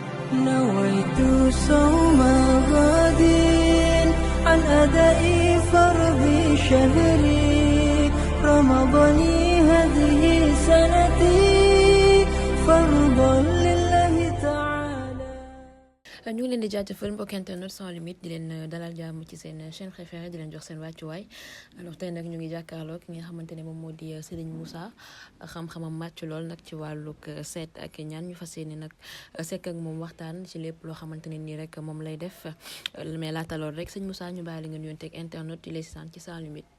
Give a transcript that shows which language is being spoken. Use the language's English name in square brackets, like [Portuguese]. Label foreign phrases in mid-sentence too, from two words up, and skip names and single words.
[Arabic] نويت صوم غد عن أداء فرض شهري رمضان هذه سنتي فرضا لله تعالى. [Wolof] ñu ngi leen di jaajëfal mbokk internet sans limite di leen dalal jàmm ci seen [French] chaîne préférée [Wolof] di leen jox seen wàccuwaay. alors tey nag ñu ngi jàkkaarloo ki nga xamante ne moom moo di Serigne Moussa xam-xamam màcc lool nag ci wàllug seet ak ñaan ñu fas yéene nag sekk ak moom waxtaan ci lépp loo xamante ne nii rek moom lay def mais laata lool rek sëñ Moussa ñu bàyyi la nga nuyoon teg internet yi lay sant ci sans limite.